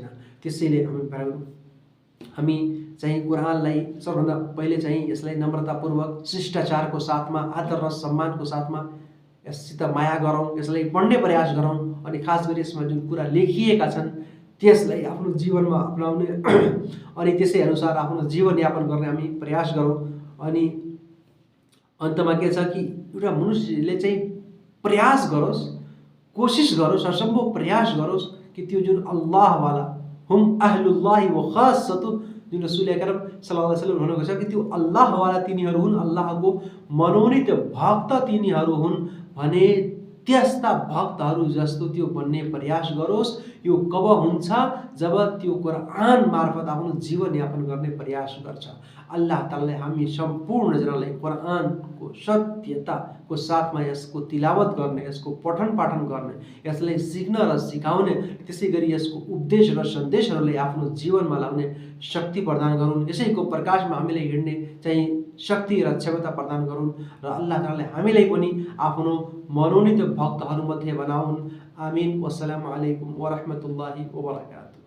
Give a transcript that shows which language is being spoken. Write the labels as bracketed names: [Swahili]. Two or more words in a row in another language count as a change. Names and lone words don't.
[Nepali] त्यसैले हामी चाहिँ कुरानलाई सबभन्दा पहिले चाहिँ यसलाई नम्रतापूर्वक, शिष्टाचारको साथमा, आदर र सम्मानको साथमा यससित माया गरौँ, यसलाई पढ्ने प्रयास गरौँ अनि खास गरी यसमा जुन कुरा लेखिएका छन् त्यसलाई आफ्नो जीवनमा अपनाउने अनि त्यसै अनुसार आफ्नो जीवनयापन गर्ने हामी प्रयास गरौँ। अनि अन्तमा के छ कि एउटा मनुष्यले चाहिँ प्रयास गरोस्, कोसिस गरोस्, असम्भव प्रयास गरोस् कि त्यो जुन अल्लाहवाला [Arabic] هم أهل الله وخاصته, [Nepali] जुन रसूल अकरम [Arabic] صلى الله عليه وسلم [Nepali] भनेको छ कि त्यो अल्लाहवाला तिनीहरू हुन्, अल्लाहको मनोनीत भक्त तिनीहरू हुन् भने त्यस्ता भक्तहरू जस्तो त्यो बन्ने प्रयास गरोस्। यो कब हुन्छ जब त्यो कुरान मार्फत आफ्नो जीवनयापन गर्ने प्रयास गर्छ। अल्लाह ताआलाले हामी सम्पूर्ण जनालाई कुरानको सत्यताको साथमा यसको तिलावत गर्ने, यसको पठन पाठन गर्ने, यसलाई सिक्न र सिकाउने, त्यसै गरी यसको उपदेश र सन्देशहरूलाई आफ्नो जीवनमा ल्याउने शक्ति प्रदान गरून्। यसैको प्रकाशमा हामीले हिँड्ने चाहिँ शक्ति र क्षमता प्रदान गरून् र अल्लाह ताआलाले हामीलाई पनि आफ्नो मनोनीत भक्तहरूमध्ये बनाउन्। आमीन। [Arabic] والسلام عليكم ورحمة الله وبركاته.